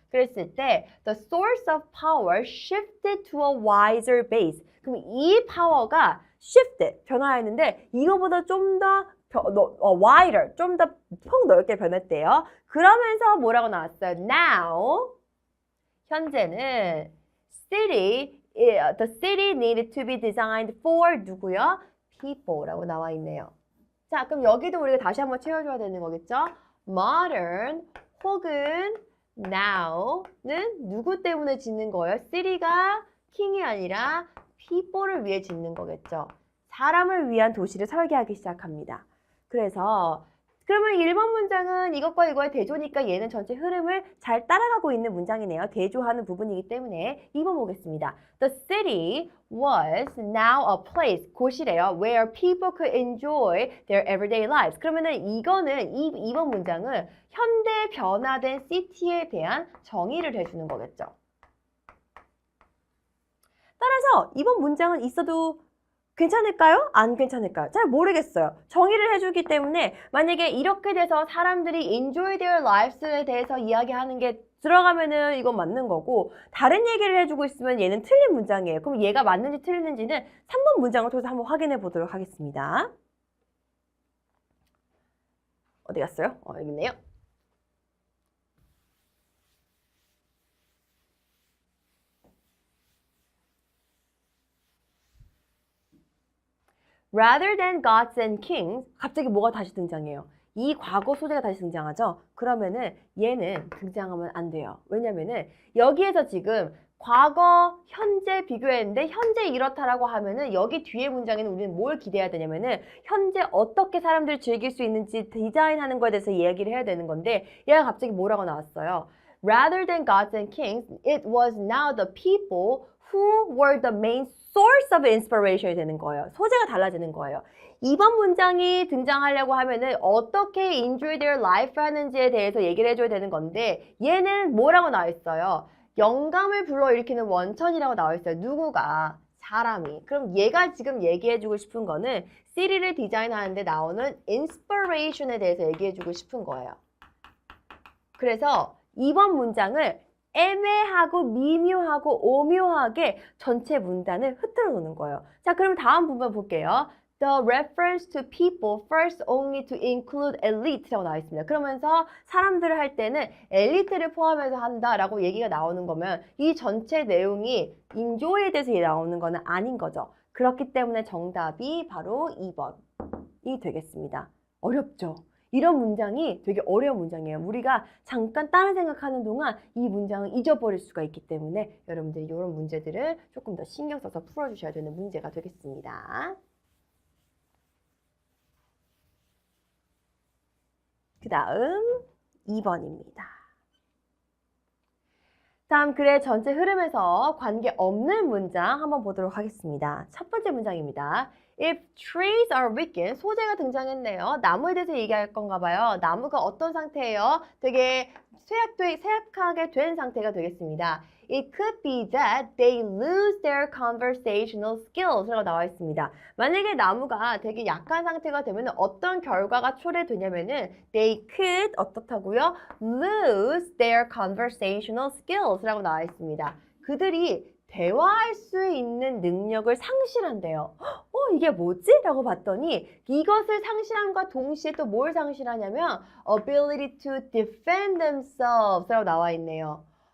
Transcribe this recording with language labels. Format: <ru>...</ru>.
<ko>그랬을 때</ko> <en>the source of power shifted to a wiser base.</en> <ko>그럼 이 파워가 shifted 변화했는데 이거보다 좀 더 wider, 좀 더 폭 넓게 변했대요. 그러면서 뭐라고 나왔어요?</ko> <en>Now</en> <ko>현재는</ko> <en>the city needed to be designed for</en> <ko>누구요? people라고 나와 있네요. 자, 그럼 여기도 우리가 다시 한번 채워줘야 되는 거겠죠? modern 혹은 now는 누구 때문에 짓는 거예요? city가 king이 아니라 people를 위해 짓는 거겠죠. 사람을 위한 도시를 설계하기 시작합니다. 그래서 그러면 1번 문장은 이것과 이거의 대조니까 얘는 전체 흐름을 잘 따라가고 있는 문장이네요. 대조하는 부분이기 때문에 2번 보겠습니다.</ko> <en>The city was now a place,</en> <ko>곳이래요.</ko> <en>Where people could enjoy their everyday lives.</en> <ko>그러면은 이거는 2번 문장은 현대 변화된 city에 대한 정의를 해주는 거겠죠. 따라서 2번 문장은 있어도 괜찮을까요? 안 괜찮을까요? 잘 모르겠어요. 정의를 해주기 때문에 만약에 이렇게 돼서 사람들이</ko> <en>enjoy their lives</en> <ko>에 대해서 이야기하는 게 들어가면은 이건 맞는 거고 다른 얘기를 해주고 있으면 얘는 틀린 문장이에요. 그럼 얘가 맞는지 틀리는지는 3번 문장을 통해서 한번 확인해 보도록 하겠습니다. 어디 갔어요? 여기 있네요.</ko> <en>Rather than gods and kings,</en> <ko>갑자기 뭐가 다시 등장해요? 이 과거 소재가 다시 등장하죠? 그러면은 얘는 등장하면 안 돼요. 왜냐면은 여기에서 지금 과거, 현재 비교했는데 현재 이렇다라고 하면은 여기 뒤에 문장에는 우리는 뭘 기대해야 되냐면은 현재 어떻게 사람들이 즐길 수 있는지 디자인하는 거에 대해서 이야기를 해야 되는 건데 얘가 갑자기 뭐라고 나왔어요?</ko> <en>rather than gods and kings, it was now the people who were the main source of inspiration이</en> <ko>되는 거예요. 소재가 달라지는 거예요. 이번 문장이 등장하려고 하면은 어떻게</ko> <en>enjoy their life</en> <ko>하는지에 대해서 얘기를 해줘야 되는 건데 얘는 뭐라고 나와 있어요? 영감을 불러일으키는 원천이라고 나와 있어요. 누구가? 사람이. 그럼 얘가 지금 얘기해주고 싶은 거는 시리를 디자인하는데 나오는 inspiration에 대해서 얘기해주고 싶은 거예요. 그래서 이번 문장을 애매하고 미묘하고 오묘하게 전체 문단을 흐트러 놓는 거예요. 자, 그럼 다음 부분 볼게요.</ko> <en>The reference to people first only to include elite라고 나와 있습니다.</en> <ko>그러면서 사람들을 할 때는 엘리트를 포함해서 한다라고 얘기가 나오는 거면 이 전체 내용이 enjoy에 대해서 나오는 거는 아닌 거죠. 그렇기 때문에 정답이 바로 2번이 되겠습니다. 어렵죠? 이런 문장이 되게 어려운 문장이에요. 우리가 잠깐 다른 생각하는 동안 이 문장을 잊어버릴 수가 있기 때문에 여러분들이 이런 문제들을 조금 더 신경 써서 풀어주셔야 되는 문제가 되겠습니다. 그 다음 2번입니다. 다음 글의 전체 흐름에서 관계없는 문장 한번 보도록 하겠습니다. 첫 번째 문장입니다.</ko> <en>If trees are weakened,</en> <ko>소재가 등장했네요. 나무에 대해서 얘기할 건가 봐요. 나무가 어떤 상태예요? 되게 쇠약하게 된 상태가 되겠습니다.</ko> <en>It could be that they lose their conversational skills 라고 나와 있습니다.</en> <ko>만약에 나무가 되게 약한 상태가 되면 어떤 결과가 초래되냐면은</ko> <en>they could</en> <ko>어떻다고요?</ko> <en>lose their conversational skills</en> <ko>라고 나와 있습니다. 그들이 대화할 수 있는 능력을 상실한대요. 이게 뭐지? 라고 봤더니 이것을 상실함과 동시에 또 뭘 상실하냐면</ko> <en>ability to defend themselves</en> <ko>라고 나와 있네요.</ko>